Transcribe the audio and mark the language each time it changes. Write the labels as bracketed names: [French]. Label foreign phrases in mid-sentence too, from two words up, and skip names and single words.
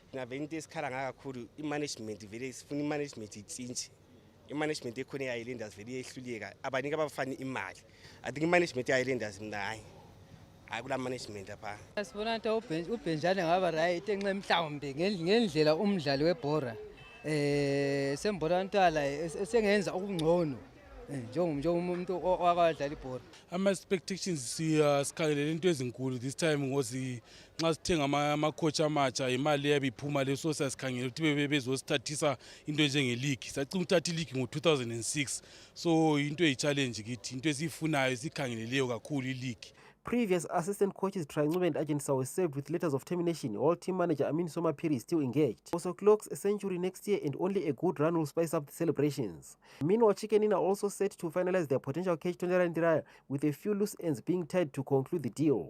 [North Ndebele] ngabe into esikhala ngakakhulu imanagement vele sifuna imanagement itsintshe imanagement ekhona eHighlanders vele yehluleka abanika abafana imali [English] I think [North Ndebele] imanagement eHighlanders mina hayi akula management apha. Sibona ukuthi uBenjane ngaba right enxe mhlawumbe ngendlela umdlali webhora sembonantala sengenza okungcono njengomuntu owakadlala ibhola. Ama-expectations sikhangelele into ezinkulu [English] this time [North Ndebele] ngozi nxa sithenga ama-coach amatsha imali eyabe iphuma le so siyasikhangela ukuthi bezosithathisa into enjenge-league sacina ukuthatha i-league ngo-2006 so into eyi-challenge kithi into esiyifunayo esikhangeleleyo kakhulu i-league. [English] Previous assistant coaches Trancube and Agensa were served with letters of termination, while team manager Amin Somapiri is still engaged. Also clocks a century next year and only a good run will spice up the celebrations. Meanwhile, Chicken are also set to finalize their potential cage Tonderandiraya with a few loose ends being tied to conclude the deal.